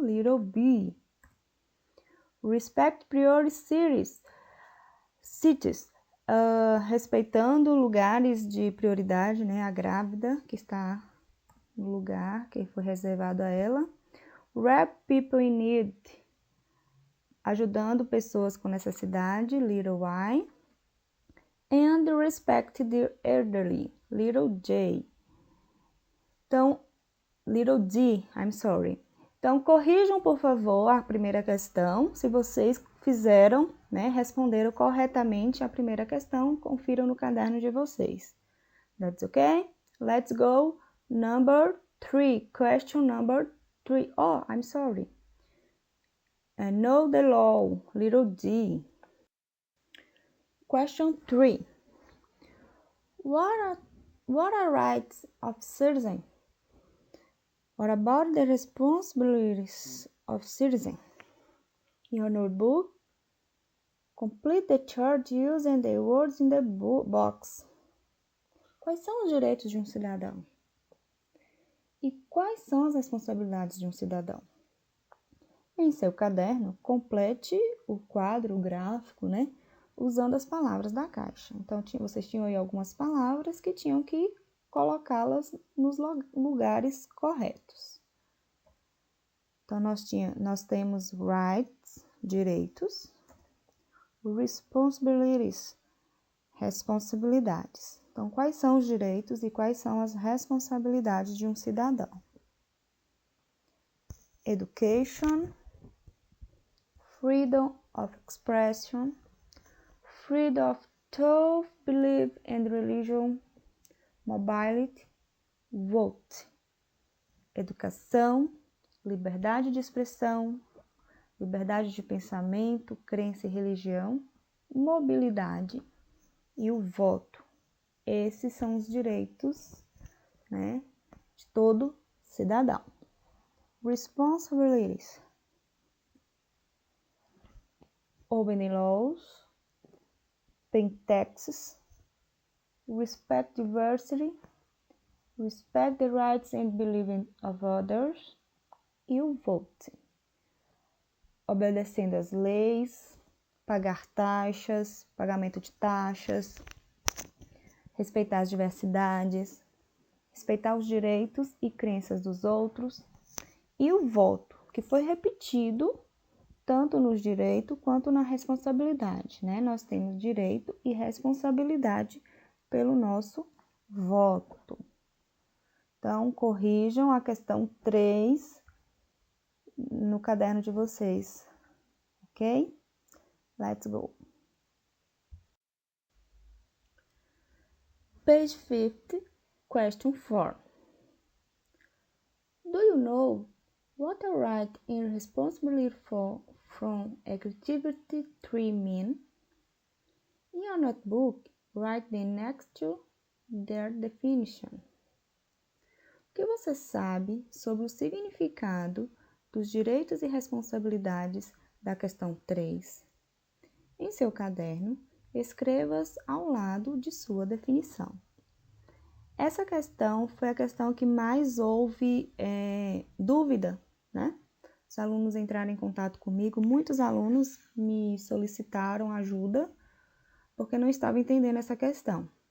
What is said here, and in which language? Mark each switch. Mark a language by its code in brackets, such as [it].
[en] Little B. Respect priority cities, [pt] respeitando lugares de prioridade, a grávida que está no lugar que foi reservado a ela. [en] Help people in need, [pt] ajudando pessoas com necessidade, [en] little y. and respect the elderly. Little J. Então, little D, I'm sorry. [pt] Então, corrijam, por favor, a primeira questão. Se vocês fizeram, responderam corretamente a primeira questão, confiram no caderno de vocês. [en] That's okay? Let's go. Number 3. Question number 3. Oh, I'm sorry. Know the law. Little D. Question 3. What are rights of citizens? What about the responsibilities of citizens? In your notebook, complete the chart using the words in the box. [pt] Quais são os direitos de um cidadão? E quais são as responsabilidades de um cidadão? Em seu caderno, complete o quadro, o gráfico, usando as palavras da caixa. Então, vocês tinham aí algumas palavras que tinham que colocá-las nos lugares corretos. Então, nós temos rights, direitos, responsibilities, responsabilidades. Então, quais são os direitos e quais são as responsabilidades de um cidadão? [en] Education, freedom of expression, freedom of thought, belief and religion, mobility, vote. [pt] Educação, liberdade de expressão, liberdade de pensamento, crença e religião, mobilidade e o voto. Esses são os direitos, de todo cidadão. [en] Responsibilities. Obey laws, pay taxes, respect diversity, respect the rights and beliefs of others e o vote. [pt] Obedecendo às leis, pagar taxas, pagamento de taxas, respeitar as diversidades, respeitar os direitos e crenças dos outros e o voto, que foi repetido tanto nos direitos quanto na responsabilidade, Nós temos direito e responsabilidade pelo nosso voto. Então, corrijam a questão 3 no caderno de vocês, ok? [en] Let's go. Page 50, question 4. Do you know what a right and responsibility from Activity 3 mean? In your notebook, write them next to their definition. [pt] O que você sabe sobre o significado dos direitos e responsabilidades da questão 3? Em seu caderno, escreva-as ao lado de sua definição. Essa questão foi a questão que mais houve dúvida, Os alunos entraram em contato comigo, muitos alunos me solicitaram ajuda porque não estavam entendendo essa questão.